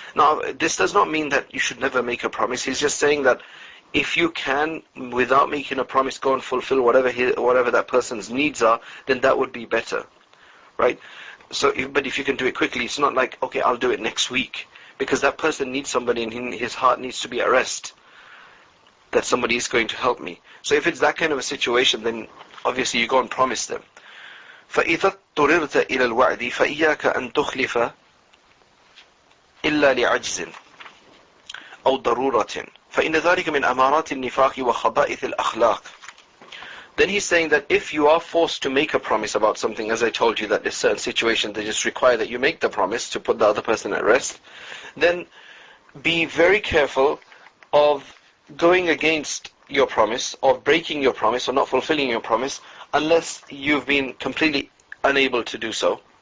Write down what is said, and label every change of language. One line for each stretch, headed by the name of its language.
English: Now, this does not mean that you should never make a promise. He's just saying that if you can, without making a promise, go and fulfill whatever that person's needs are, then that would be better, right? But if you can do it quickly, it's not like, okay, I'll do it next week, because that person needs somebody and his heart needs to be at rest, that somebody is going to help me. So if it's that kind of a situation, then obviously you go and promise them.
Arabic: فَإِذَا اضْطُرِرْتَ إِلَى الْوَعْدِ فَإِيَّاكَ أَن تُخْلِفَ إِلَّا لِعَجْزٍ أو ضرورة فإن ذلك من أمارات النفاق وخبائث الأخلاق.
English: Then he's saying that if you are forced to make a promise about something, as I told you that there's certain situations that just require that you make the promise to put the other person at rest, then be very careful of going against your promise, or breaking your promise, or not fulfilling your promise, unless you've been completely unable to do so.